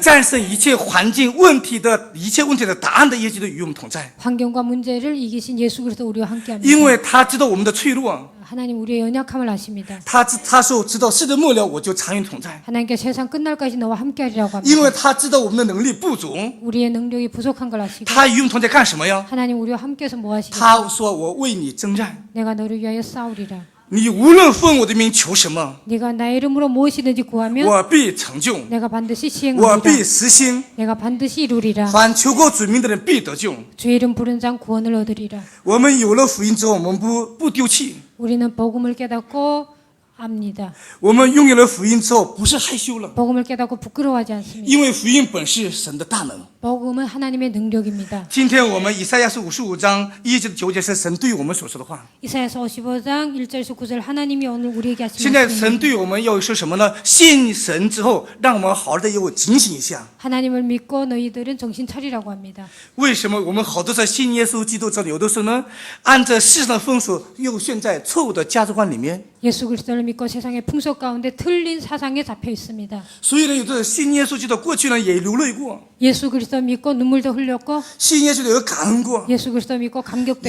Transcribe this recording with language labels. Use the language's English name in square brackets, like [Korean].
[Chinese] 战胜一切环境问题的一切问题的答案的耶稣基督与我们同在， [Korean] 환경과 문제를 이기신 예수 그리스도 우리와 [Chinese] 因 [Korean] 함께합니다. [Chinese] 为他知道我们的脆弱， [Korean] 하나님 우리의 연약함을 아십니다. [Chinese] 他说知道世的末了我就常与同在， [Korean] 하나님께 세상 끝날까지 너와 함께하리라고 [Chinese] 因为 [Korean] 합니다. [Chinese] 他知道我们的能力不足， [Korean] 우리의 능력이 부족한 걸 아시고 [Chinese] 他与我们同在干什么呀？ [Korean] 하나님 우리와 함께해서 뭐 하시겠어요? [Chinese] 他说我为你征战， [Korean] 내가 너를 위하여 싸우리라. [Chinese] 你无论奉我的名求什么， [Korean] 네가 나의 이름으로 무엇이든지 구하면 [Chinese] 我必成就， [Korean] 내가 반드시 [Chinese] 我 [Korean] 시행하리라. [Chinese] 必实行。 [Korean] 내가 반드시 이루리라. [Chinese] 凡求过主名的人必得救。 [Korean] 주의 이름 부른 자 구원을 얻으리라. [Chinese] 我们有了福音之后，我们不丢弃。 [Korean] 우리는 복음을 깨닫고 압니다. [Chinese] 我们拥有了福音之后，不是害羞了， [Korean] 복음을 깨닫고 부끄러워하지 않습니다. [Chinese] 因为福音本是神的大能。 [Korean] 복음은 하나님의 능력입니다. [Chinese] 今天我们以赛亚书55章1节9节是神对我们所说的话。 [Korean] 이사야서 55장 1절에서 9절 하나님이 오늘 우리에게 하신 [Chinese] 现在 [Korean] 말씀입니다. [Chinese] 神对我们要说什么呢？信神之后，让我们好好的又警醒一下。 [Korean] 하나님을 믿고 너희들은 정신 차리라고 합니다. [Chinese] 为什么我们好多在信耶稣基督之后，有的时候呢，按着世上的风俗，又陷在错误的价值观里面？ [Korean] 예수 그리스도를 믿고 세상의 풍속 가운데 틀린 사상에 잡혀 있습니다. [Chinese] 所以呢，有的信耶稣基督过去呢也流泪过， [Korean] 예수 그리스도 믿고 눈물도 흘렸고 [Chinese] 信耶稣的有感恩过， [Korean] 예수 그리스도 믿고 감격도